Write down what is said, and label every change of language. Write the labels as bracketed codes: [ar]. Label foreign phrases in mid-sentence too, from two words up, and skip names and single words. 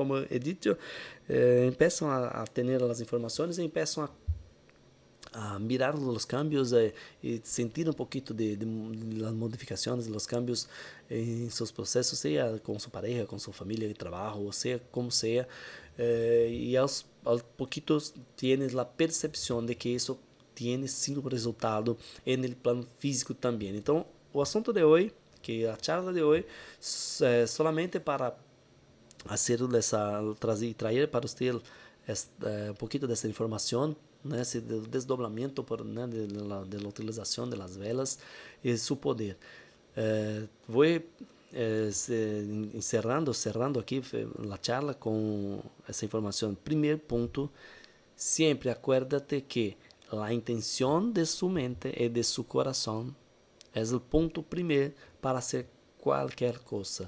[es] Como he dicho, empiezan a tener las informaciones y empiezan a mirar los cambios y sentir un poquito de las modificaciones, los cambios en sus procesos, sea con su pareja, con su familia de trabajo, o sea como sea, y aos poquitos tienes la percepción de que eso tiene [pt] sim um [es] resultado en el plano físico também. [pt] Então, o assunto de hoje, que a charla de hoje, [es] solamente para hacer traer para usted un poquito de esta información, [pt] né, esse desdobramento [es] de la utilización de las velas y su poder. Voy cerrando aquí la charla con esa información. Primer punto, siempre acuérdate que la intención de su mente y de su corazón es el punto primero para hacer cualquier cosa.